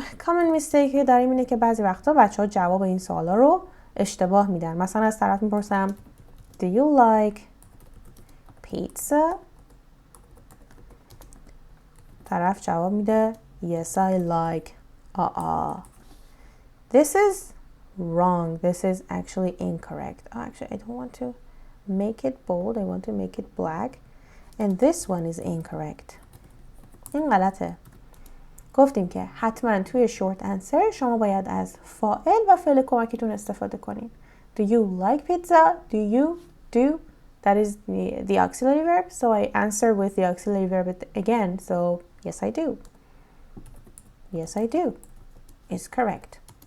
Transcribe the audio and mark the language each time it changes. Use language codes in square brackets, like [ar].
[en] common mistake [fa] که داریم اینه که بعضی وقتا بچه ها جواب این سوالا رو اشتباه میدن. مثلا از طرف میپرسم [en] Do you like pizza? [fa] طرف جواب میده [en] Yes, I like. This is wrong. This is actually incorrect. Actually, I don't want to make it bold. I want to make it black. And this one is incorrect. [fa] این غلطه. گفتیم که حتما توی short answer شما باید از فاعل و فعل کمکتون استفاده کنین. [en] Do you like pizza? Do you? Do? That is the auxiliary verb. So I answer with the auxiliary verb again. So yes, I do. Yes, I do. Is correct.